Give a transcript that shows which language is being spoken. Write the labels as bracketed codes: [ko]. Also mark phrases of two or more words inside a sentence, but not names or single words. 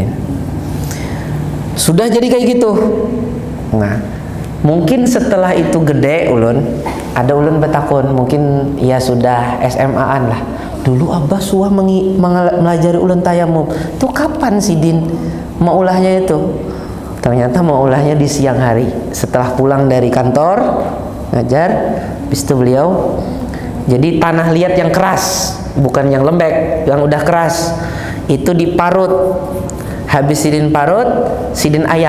[id] Sudah jadi kayak gitu. [bjn] Nah, mungkin setelah itu gede ulun, ada ulun betakun, mungkin ya sudah SMA-an lah. Dulu abah suah melajari ulun tayamum. Tuh kapan sidin mau ulahnya itu? [id] Ternyata mau ulahnya di siang hari. Setelah pulang dari kantor ngajar, habis itu beliau. Jadi tanah liat yang keras, bukan yang lembek, yang udah keras. Itu diparut. [bjn] Habis sidin parut, sidin ayak.